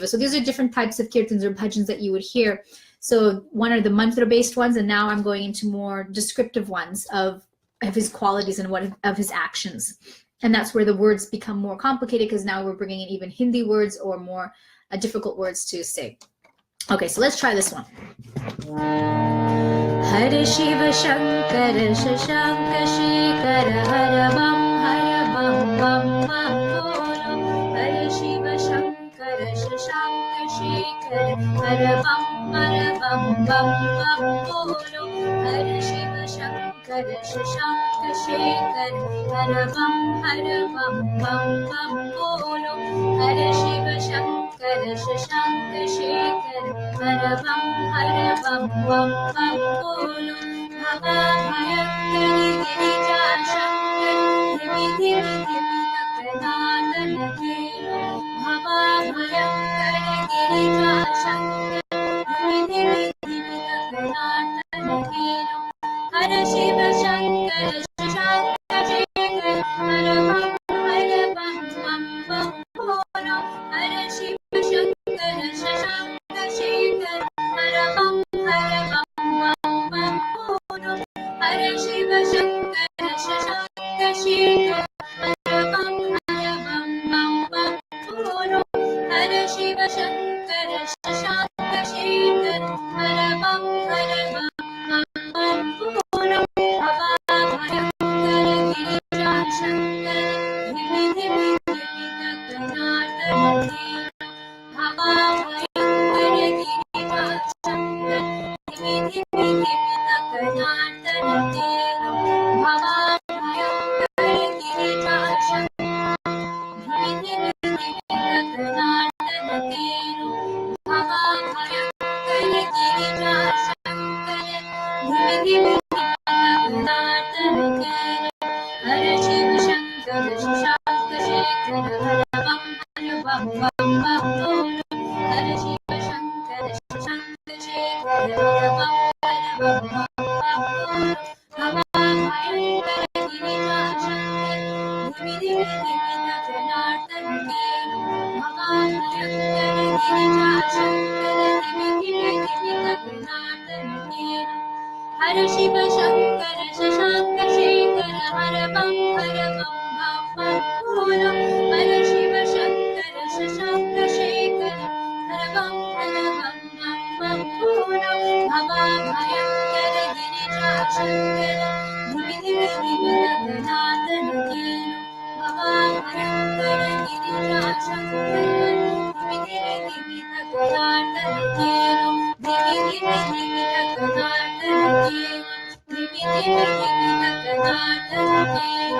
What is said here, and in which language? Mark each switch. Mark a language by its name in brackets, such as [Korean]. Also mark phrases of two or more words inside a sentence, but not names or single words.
[English] So these are different types of kirtans or bhajans that you would hear. So one are the mantra-based ones, and now I'm going into more descriptive ones of his qualities and of his actions. And that's where the words become more complicated, because now we're bringing in even Hindi words or more difficult words to say. Okay, so let's try this one. [Hindi] हरे शिव शंकर शशांक शेखर हर बम बम बम बोलो. हरे शिव शंकर शशांक शेखर हर बम बम बोलो. हरे शिव शंकर शशांक शेखर हर बम बम बोलो. हरे शिव शंकर शशांक शेखर हर बम बम बोलो. भव भयंकरी गिरिजा शंकर धिमि धिमि धिमि थकनर्तन केलो. भव भयंकरी गिरिजा शंकर धिमि धिमि धिमि थकनर्तन केलो. हरे शिव शंकर शशांक शेखर हर बम बोलो. हरे शिव शंकर शशांक शेखर हर बम बोलो. हरे शिव शंकर शशांक शेखर हर बम बोलो. हरे शिव शंकर शशांक शेखर हर बम बोलो. भव भयंकर गिरिजा शंकर धिमि धिमि धिमि थकनर्तन केलो. भव भयंकर गिरिजा शंकर धिमि धिमि धिमि थकनर्तन केलो. भव भयंकर गिरिजा शंकर धिमि धिमि धिमि थकनर्तन केलो. भव भयंकर गिरिजा शंकर धिमि धिमि थकनर्तन केलो. हरे शिव शंकर शशांक शेखर हर बम बोलो. हरे शिव शंकर शशांक शेखर हर बम बोलो. भव भयंकर गिरिजा शंकर धिमि धिमि धिमि थकनर्तन केलो. भव भयंकर गिरिजा शंकर धिमि धिमि धिमि थकनर्तन केलो. हरे शिव शंकर शशांक शेखर हर बम बोलो. हरे शिव शंकर शशांक शेखर हर बम बोलो. भव भयंकर गिरिजा शंकर धिमि धिमि धिमि थकनर्तन केलो. भव भयंकर गिरिजा शंकर धिमि धिमि धिमि थकनर्तन केलो. धिमि धिमि धिमि थकनर्तन केलो. धिमि धिमि धिमि थकनर्तन केलो.